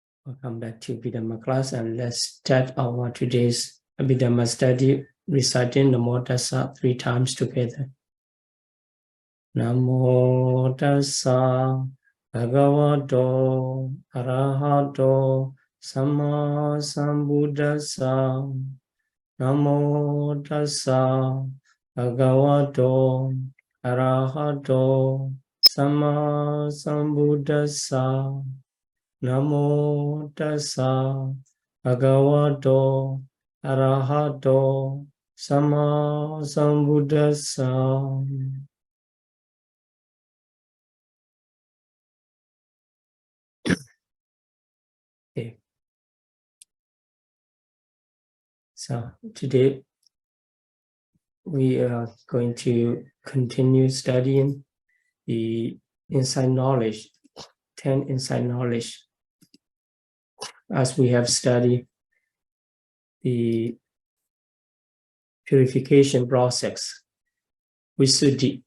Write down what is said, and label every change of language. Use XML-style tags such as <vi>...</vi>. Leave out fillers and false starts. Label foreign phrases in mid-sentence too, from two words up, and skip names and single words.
<en>Welcome back to Abhidhamma class, and let's start our today's Abhidhamma study, reciting</en> <pi>Namo Tassa</pi> <en>3 times together.</en> <pi>Namo Tassa Bhagavato Arahato Samma Sambuddhassa. Namo Tassa Bhagavato Arahato Samma Sambuddhassa. Namo Tassa Bhagavato Arahato Samma Sambuddhassa.</pi> <en>Okay. So today we are going to continue studying the insight knowledge, 10 insight knowledge, as we have studied the purification process, Visuddhi.</en>